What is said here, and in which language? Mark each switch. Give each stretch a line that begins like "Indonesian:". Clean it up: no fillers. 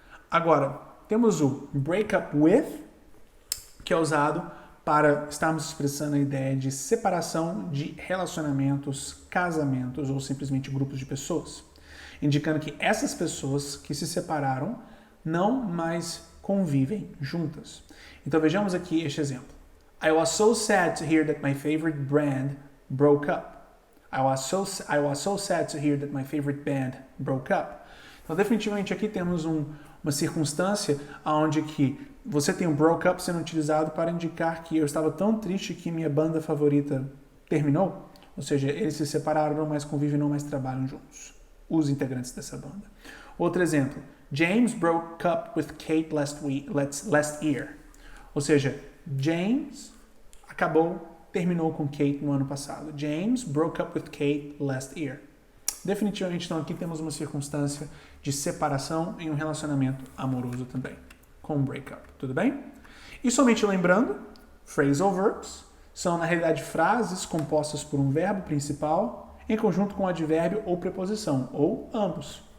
Portuguese: Agora, temos o break up with, que é usado para estarmos expressando a ideia de separação de relacionamentos, casamentos ou simplesmente grupos de pessoas, indicando que essas pessoas que se separaram não mais convivem juntas. Então vejamos aqui este exemplo.
English: I was so sad to hear that my favorite band broke up. I was so sad to hear that my favorite band broke up.
Portuguese: Então definitivamente aqui temos uma circunstância onde que você tem um broke up sendo utilizado para indicar que eu estava tão triste que minha banda favorita terminou. Ou seja, eles se separaram, não mais convivem, não mais trabalham juntos. Os integrantes dessa banda. Outro exemplo.
English: James broke up with Kate last year.
Portuguese: Ou seja, James terminou com Kate no ano passado.
English: James broke up with Kate last year.
Portuguese: Definitivamente, então, aqui temos uma circunstância de separação em um relacionamento amoroso também, com um breakup, tudo bem? E somente lembrando, phrasal verbs são, na realidade, frases compostas por um verbo principal em conjunto com um advérbio ou preposição, ou ambos.